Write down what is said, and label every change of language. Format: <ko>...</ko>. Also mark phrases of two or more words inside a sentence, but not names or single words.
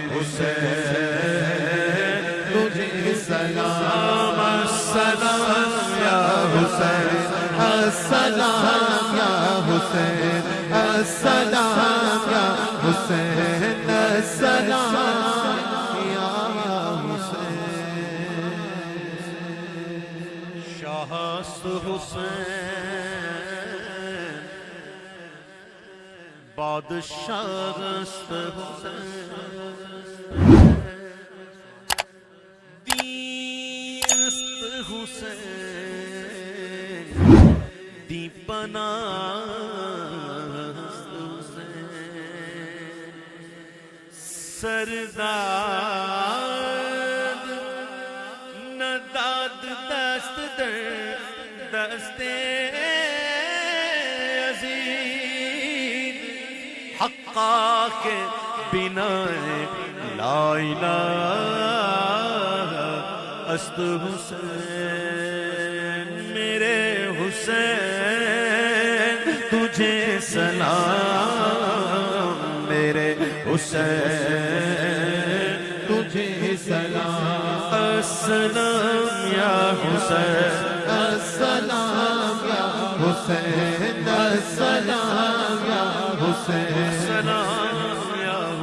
<ur>حسین تجھے سلام</ur> <ar>السلام یا حسین السلام یا حسین السلام یا حسین السلام یا حسین</ar> <fa>شاہ است حسین بادشاہ است حسین دین است حسین دی پناہ است حسین سرداد نداد دست در دست عزیز حقا کے بنا</fa> <ar>لا الہ</ar> <fa>است</fa> <ur>حسین میرے حسین تجھے سلام میرے حسین تجھے سلام</ur> <ar>السلام یا حسین السلام یا حسین السلام یا حسین السلام یا</ar>